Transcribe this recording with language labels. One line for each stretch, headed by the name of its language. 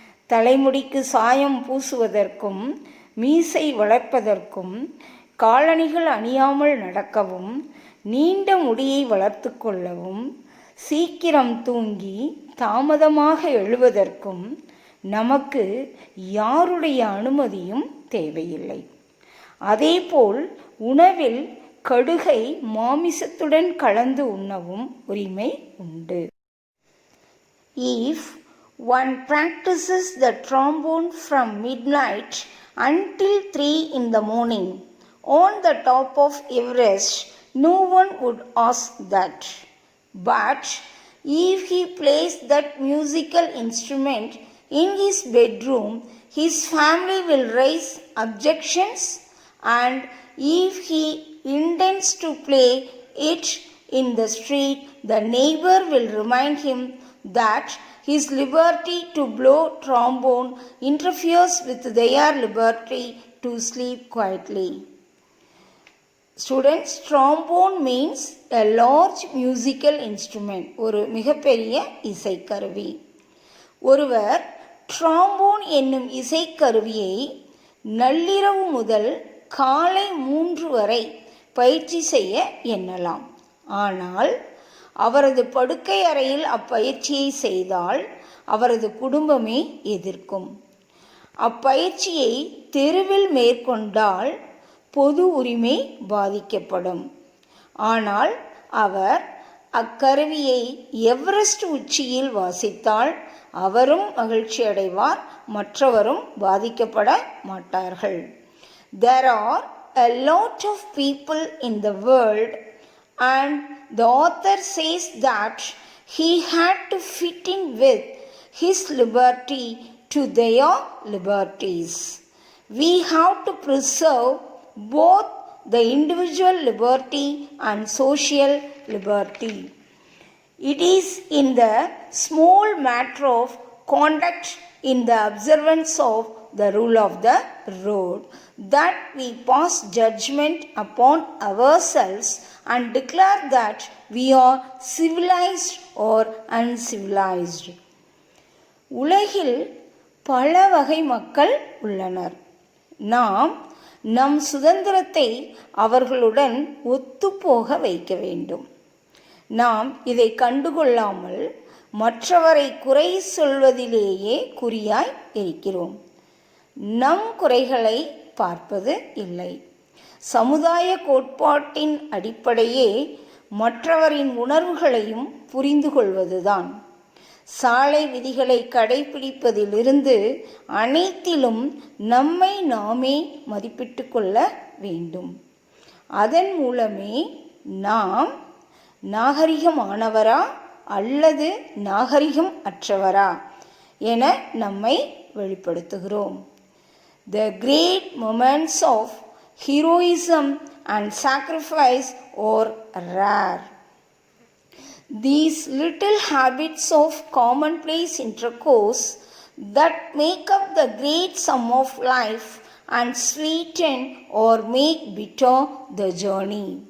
Tamil: தலைமுடிக்கு சாயம் பூசுவதற்கும் மீசை வளர்ப்பதற்கும் காலணிகள் அணியாமல் நடக்கவும் நீண்ட முடியை வளர்த்து கொள்ளவும் சீக்கிரம் தூங்கி தாமதமாக எழுவதற்கும் நமக்கு யாருடைய அனுமதியும் தேவையில்லை. அதேபோல் உணவில் கடுகை மாமிசத்துடன் கலந்து உண்ணவும் உரிமை உண்டு.
English: If one practices the trombone from midnight until 3 in the morning on the top of Everest, no one would ask that. But if he plays that musical instrument in his bedroom, his family will raise objections, and if he intends to play it in the street, the neighbor will remind him that his liberty to blow trombone interferes with their liberty to sleep quietly. Students, trombone means a large musical instrument.
Tamil: ஒரு மிகப்பெரிய இசைக்கருவி. ஒருவர் trombone என்னும் இசைக்கருவியை நள்ளிரவு முதல் காலை 3 வரை பயிற்சி செய்ய எண்ணலாம். ஆனால் அவரது படுக்கை அறையில் அப்பயிற்சியை செய்தால் அவரது குடும்பமே எதிர்க்கும். அப்பயிற்சியை தெருவில் மேற்கொண்டால் பொது உரிமை பாதிக்கப்படும். ஆனால் அவர் அக்கருவியை எவரெஸ்ட் உச்சியில் வாசித்தால் அவரும் மகிழ்ச்சி அடைவார், மற்றவரும் பாதிக்கப்பட மாட்டார்கள்.
English: There are a lot of people in the world, and the author says that he had to fit in with his liberty to their liberties. We have to preserve both the individual liberty and social liberty. It is in the small matter of conduct in the observance of the rule of the road that we pass judgment upon ourselves and declare that we are civilized or uncivilized.
Tamil: உலகில் பல வகை மக்கள் உள்ளனர். நாம் நம் சுதந்திரத்தை அவர்களுடன் ஒத்துப்போக வைக்க வேண்டும். நாம் இதை கண்டுகொள்ளாமல் மற்றவரை குறை சொல்வதிலேயே குறியாய் இருக்கிறோம். நம் குறைகளை பார்ப்பது இல்லை. சமுதாய கோட்பாட்டின் அடிப்படையே மற்றவரின் உணர்வுகளையும் புரிந்து கொள்வதுதான். சாலை விதிகளை கடைபிடிப்பதிலிருந்து அனைத்திலும் நம்மை நாமே மதிப்பிட்டு கொள்ள வேண்டும். அதன் மூலமே நாம் நாகரிகமானவரா அல்லது நாகரிகம் அற்றவரா என நம்மை வெளிப்படுத்துகிறோம்.
English: The great moments of heroism and sacrifice are rare. These little habits of commonplace intercourse that make up the great sum of life and sweeten or make bitter the journey.